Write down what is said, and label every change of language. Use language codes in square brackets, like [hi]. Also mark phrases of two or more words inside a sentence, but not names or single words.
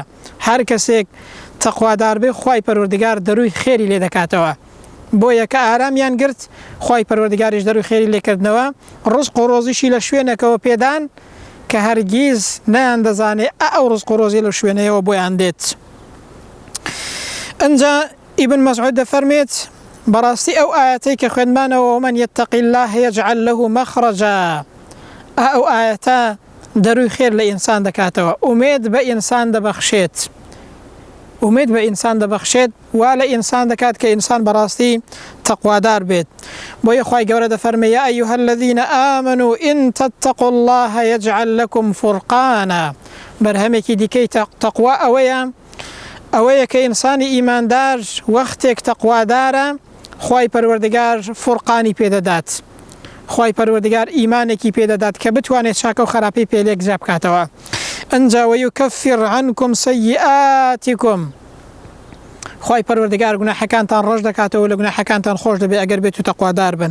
[ckb] هەر کەسێک تەقوادار بێ خوای پەروەردگار دەروی خێری لێ دەکاتەوە، بۆیە کە ئارامیان گرت خوای پەروەردگاریش دەروی خێری لێکردنەوە، ڕزق و ڕۆزیشی لە شوێنێکەوە پێدان کە هەرگیز نەیان دەزانێ ئەو ڕزق و ڕۆزی لە شوێنەیەوە بۆیان دێت. ئەنجا ئیبن مەسعود دەفەرمێت بەڕاستی ئەو ئاەتەی کە خوێنمانەوە [ar] ومن يتق الله يجعل له مخرجا، [ckb] ئەو ئاەتە دەروی خێر لە ئینسان دەکاتەوە، ئومێد بە ئینسان دەبەخشێت. ومید بە ئینسان دەبەخشێت وا لە ئینسان دەکات کە ئینسان بەڕاستی تەقوادار بێت. بۆیە خوای گەورە دەفەرمێ [ar] یا ئەیها الذین آمنوا إن تتقوا الله يجعل لكم فرقانا. [ckb] بەرهەمێکی دیکەی تەقوا ئەوەیە کە ئینسانی ئیماندار وەختێک تەقوادارە خوای پەروەردگار فورقانی پێدەدات، خوای پەروەردگار ئیمانێکی پێدەدات کە بتوانێت چاکە و خراپەی پێلێک جا بکاتەوە. ئەنجا [ar] وەیوکەفر عنکم سەیئاتیکم، [ckb] خوای پەروەردگار گوناحەکانتان ڕەش دەکاتەوە، لە گوناحەکانتان خۆش دەبێت ئەگەر بێت و تەقوادار بن.